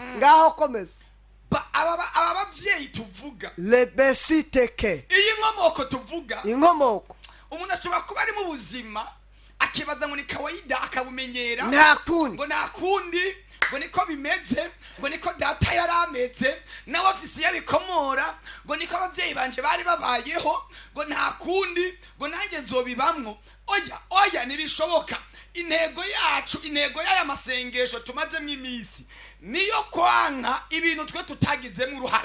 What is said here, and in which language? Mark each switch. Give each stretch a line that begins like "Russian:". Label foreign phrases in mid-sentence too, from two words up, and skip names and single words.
Rundi: Ngaho komeza. aba bavyeyi tuvuga lebesiteke, iyi nkomoko tuvuga, inkomoko umuntu ashobora kuba ari mu buzima akibaza ngo ni kawaida, akabumenyera nta kundi, ngo nta kundi, ngo niko bimeze, ngo niko data yarameze, nawe afise yabikomora, ngo niko abavyeyi banje bari babayeho, ngo nta kundi, ngo nanjye nzobibamwo. Oya nibishoboka. Intego yacu, intego y'aya masengesho tumazemo iminsi niyo kwanka ibintu twe tutagizemo uruhara.